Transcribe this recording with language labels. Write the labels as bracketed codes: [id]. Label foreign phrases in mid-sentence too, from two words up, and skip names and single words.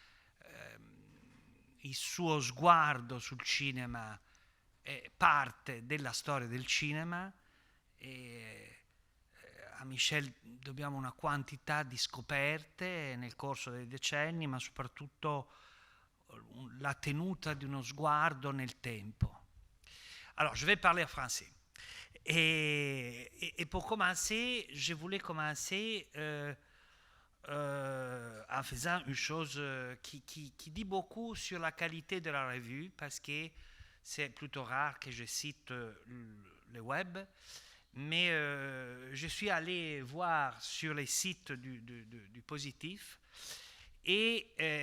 [it] Il suo sguardo sul cinema è parte della storia del cinema e a Michel dobbiamo una quantità di scoperte nel corso dei decenni, ma soprattutto la tenuta di uno sguardo nel tempo. [fr] Alors, je vais parler en français. Et pour commencer, je voulais commencer en faisant une chose qui dit beaucoup sur la qualité de la revue, parce que c'est plutôt rare que je cite le web, mais je suis allé voir sur les sites du Positif et